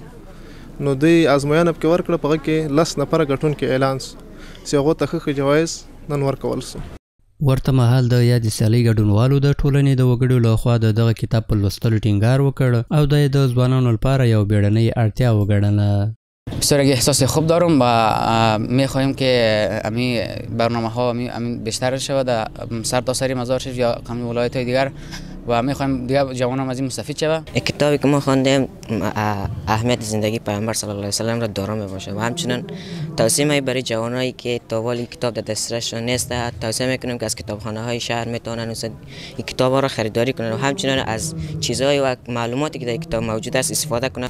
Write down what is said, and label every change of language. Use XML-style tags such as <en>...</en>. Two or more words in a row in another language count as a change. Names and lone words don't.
<ps>نو دوی ازموینه پکې ورکړه، په هغه کې 10 نفره ګټونکي اعلان سو چې هغو ته ښه جوایز نن ورکول سو. ورته مهال د یادې سیالۍ ګډونوالو د ټولنې د وګړو لخوا د دغه کتاب په لوستلو ټینګار وکړ او د ځوانانو لپاره یو بیړنۍ اړتیا وګڼله.</ps> <fa>بسیار احساس خوب دارم و میخواهیم که همین برنامه ها همین بیشتر شود سر تا سری مزار شریف یا همین ولایت های دیگر و میخوایم دیگر جوانان از این مستفید شود. کتابی که ما خواندیم اهمیت زندگی پیامبر صلی الله علیه و سلم را دارا باشه و همچنین توصیه برای جوانایی که تا حالا کتاب در دسترسشان نیست توصیه میکنیم که از کتابخانه های شهر میتونن این کتاب ها را خریداری کنن و همچنین از چیزهای و معلوماتی که در کتاب موجود است استفاده کنن.</fa>